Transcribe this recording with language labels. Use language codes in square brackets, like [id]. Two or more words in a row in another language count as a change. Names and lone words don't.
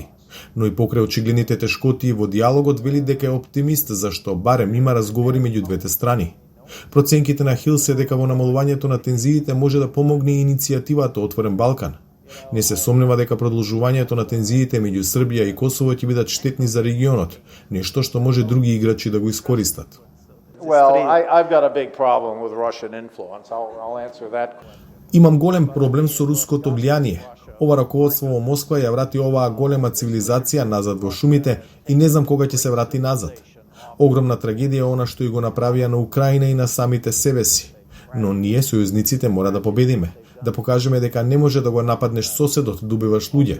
[mk] Но и покрај очигледните тешкотии во диалогот вели дека е оптимист зашто барем има разговори меѓу двете страни. Проценките на Хил се дека во намалувањето на тензиите може да помогне и иницијативата Отворен Балкан. Не се сомнева дека продолжувањето на тензиите меѓу Србија и Косово ќе бидат штетни за регионот, нешто што може други играчи да го искористат. [en] I've got a big problem with Russian influence. I'll answer that. [mk] Имам голем проблем со руското влијание. Ова раководство во Москва ја врати оваа голема цивилизација назад во шумите и не знам кога ќе се врати назад. Огромна трагедија е она што и го направија на Украина и на самите себе си. Но ние, сојузниците, мора да победиме, да покажеме дека не може да го нападнеш соседот, да убиваш луѓе.